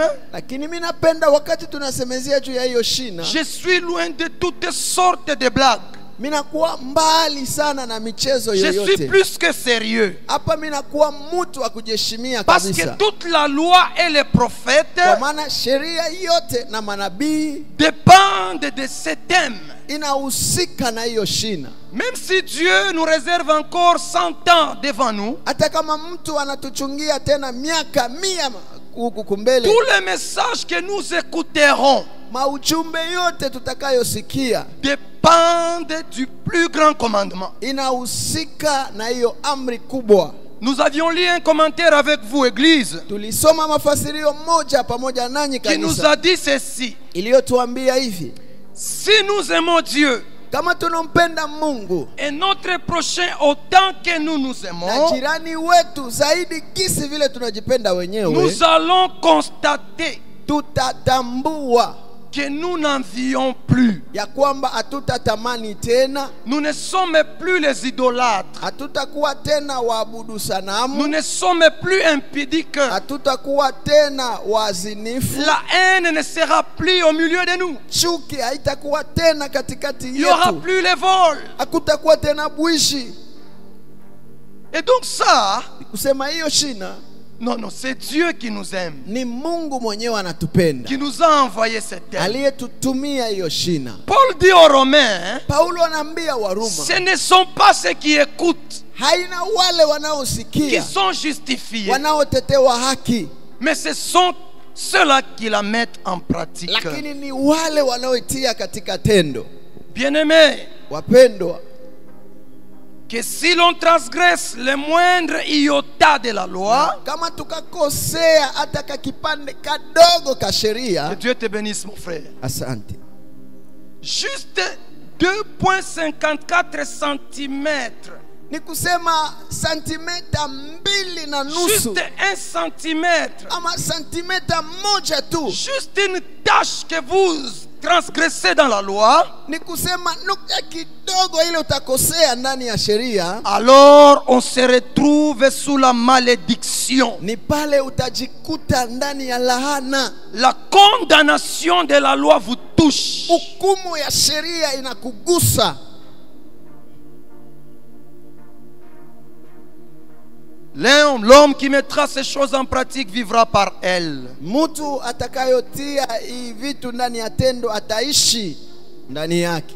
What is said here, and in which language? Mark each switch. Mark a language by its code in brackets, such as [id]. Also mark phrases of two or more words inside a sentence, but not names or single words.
[sw] lakini mimi napenda wakati tunasemezea juu ya hiyo shina, [fr] je suis loin de toutes sortes de blagues. [sw] minakuwa mbali sana na michezo [fr] Je suis [sw] yoyote. [fr] plus que sérieux. [sw] Hapa minakuwa mtu wa kujiheshimia [fr] Parce que [sw] kabisa. [fr] toute la loi et les prophètes [sw] Kwa maana sheria yote na manabii [fr] dépendent de ce thème. [sw] inahusika na hiyo shina. [fr] Même si Dieu nous réserve encore 100 ans devant nous, [sw] Hata kama mtu anatuchungia tena miaka 100 huku kumbele, [fr] tous les messages que nous écouterons [sw] maujumbe yote tutakayosikia [fr] dépendent du plus grand commandement. [sw] inahusika na hiyo amri kubwa. [fr] Nous avions lu un commentaire avec vous, Église, [sw] Tulisoma mafasirio moja pamoja nanyi [fr] qui nous [sw] kanisa [fr] a dit ceci. [sw] iliyotuambia hivi: [fr] Si nous aimons Dieu [sw] kama tunampenda Mungu [fr] et notre prochain autant que nous nous [sw] na [fr] aimons, [sw] jirani wetu zaidi kisi vile tunajipenda wenyewe, [fr] nous allons constater [sw] tutatambua [fr] que nous n'envions plus. [sw] ya kwamba hatutatamani tena, [fr] Nous ne sommes plus les idolâtres. [sw] hatutakuwa tena waabudu [fr] Nous [sw] sanamu, [fr] ne sommes plus impudiques. [sw] hatutakuwa tena wazinifu, [fr] La haine ne sera plus au milieu de nous. [sw] chuki haitakuwa tena katikati [fr] Il n'y aura [sw] yetu, [fr] plus les vols. [sw] hakutakuwa tena bwishi. [fr] Et donc ça, [sw] Kusema hiyo shina [fr] non, c'est Dieu qui nous aime, [sw] ni Mungu mwenyewe anatupenda, [fr] qui nous a envoyé cette terre. [sw] aliyetutumia hiyo shina. [fr] Paul dit aux Romains, [sw] Paulo anaambia Waruma, [fr] ce ne sont pas ceux qui écoutent [sw] haina wale [fr] qui [sw] wanaosikia [fr] sont justifiés, [sw] wanaotetewa haki, [fr] mais ce sont ceux-là qui la mettent en pratique. [sw] lakini ni wale wanaoitia katika tendo. [fr] Bien-aimés, [sw] Wapendwa, [fr] que si l'on transgresse le moindre iota de la loi, [sw] kama tukakosea hata kakipande kadogo ka [fr] que [sw] sheria, [fr] Dieu te bénisse mon frère, [sw] asante, [fr] juste 2,54 cm, [sw] ni kusema santimeta 2.5 [fr] juste 1 cm, [sw] ama santimeta 1 tu, [fr] juste une tâche que vous transgressez dans la loi, [sw] ni kusema nukta kidogo ile utakosea ndani ya sheria, [fr] alors on se retrouve sous la malédiction. [sw] ni pale utajikuta ndani ya lahana. [fr] La condamnation de la loi vous touche. [sw] Hukumu ya sheria inakugusa. [fr] L'homme qui mettra ces choses en pratique vivra par elles. [sw] Mtu atakayotia hii vitu ndani ya tendo ataishi ndani yake.